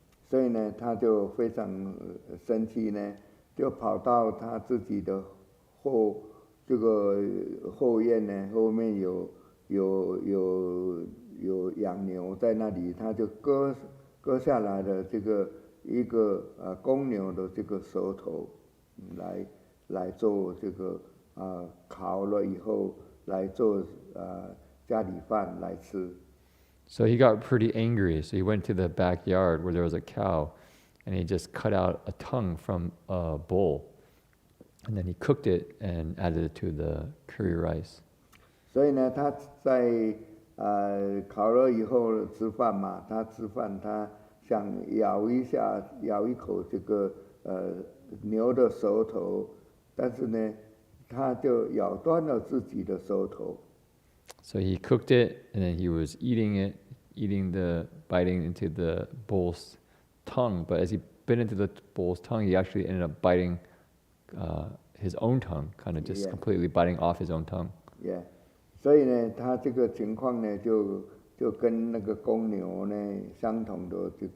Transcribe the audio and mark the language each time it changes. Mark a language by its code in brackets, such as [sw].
[zh] 所以呢，他就非常生气呢，就跑到他自己的这个后院呢，后面有养牛在那里，他就割下来的这个一个公牛的这个舌头，来做这个烤了以后来做家里饭来吃。 [en] So he got pretty angry. So he went to the backyard where there was a cow, and he just cut out a tongue from a bull, and then he cooked it and added it to the curry rice. [zh] 所以呢，他在烤了以后吃饭嘛，他吃饭他想咬一口这个牛的舌头，但是呢，他就咬断了自己的舌头。 [en] So he cooked it, and then he was biting into the bull's tongue. But as he bit into the bull's tongue, he actually ended up biting his own tongue, kind of just completely biting off his own tongue. Yeah. [zh] 所以呢，他这个情况呢，就跟那个公牛呢相同的